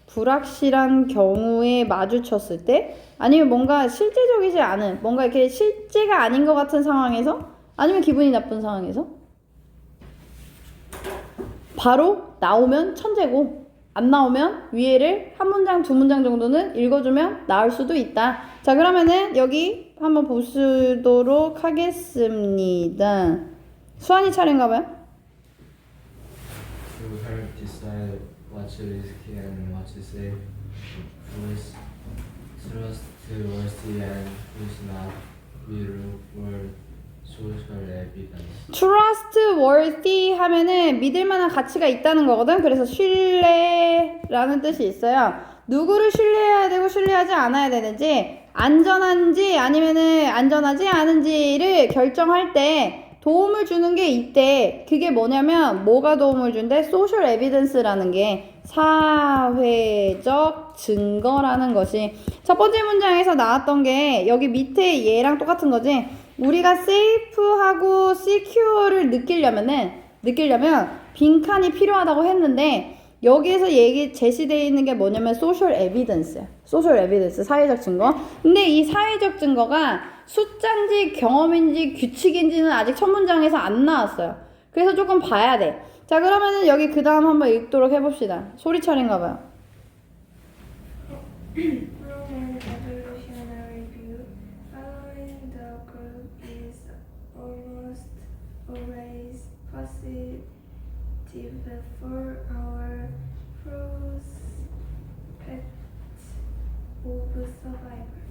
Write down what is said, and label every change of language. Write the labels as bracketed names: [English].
[Korean] 불확실한 경우에 마주쳤을 때 아니면 뭔가 실제적이지 않은 뭔가 이렇게 실제가 아닌 것 같은 상황에서 아니면 기분이 나쁜 상황에서 바로 나오면 천재고 안 나오면 위에를 한 문장 두 문장 정도는 읽어주면 나을 수도 있다. 자 그러면은 여기 한번 보시도록 하겠습니다. 수환이 차례인가 봐요. [English] To help decide what's risky and what's safe, who's trustworthy and who's not, we look for social evidence. [Korean] trustworthy 하면은 믿을 만한 가치가 있다는 거거든. 그래서 신뢰라는 뜻이 있어요. 누구를 신뢰해야 되고 신뢰하지 않아야 되는지, 안전한지 아니면은 안전하지 않은지를 결정할 때 도움을 주는 게 있대. 그게 뭐냐면 뭐가 도움을 준대? social evidence라는 게 사회적 증거라는 것이 첫 번째 문장에서 나왔던 게 여기 밑에 얘랑 똑같은 거지. 우리가 safe하고 secure를 느끼려면 빈칸이 필요하다고 했는데 여기에서 제시되어 있는 게 뭐냐면 social evidence야. social evidence, 사회적 증거. 근데 이 사회적 증거가 숫자인지 경험인지 규칙인지는 아직 첫 문장에서 안 나왔어요. 그래서 조금 봐야 돼. 자 그러면은 여기 그 다음 한번 읽도록 해봅시다. 소리 차례인가 봐요. [English] Roman evolutionary view following the group is almost always positive for our prospect of survival.